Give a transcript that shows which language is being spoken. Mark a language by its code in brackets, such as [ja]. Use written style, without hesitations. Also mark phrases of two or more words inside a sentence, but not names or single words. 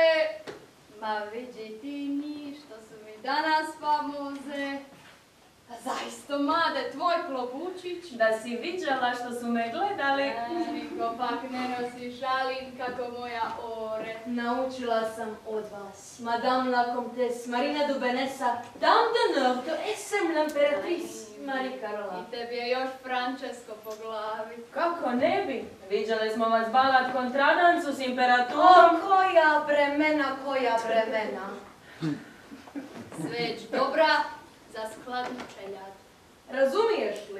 [hr] Ma vidi ti mi što su mi danas famoze. Zaista, Made, tvoj klobučić. Da si viđala što su me gledali. Niko pak ne nosi šalin kako moja ore. Naučila sam od vas, [fr] Madame la Comtesse Marina Dubenesa, Dame d'honneur de SM l'impératrice Marie Carola. [hr] I tebi je još Francesco po glavi. Kako ne bi? Viđali smo vas balat kontradancu s imperaturom. Koja bremena. Sveć dobra za skladnu čeljad. Razumiješ li?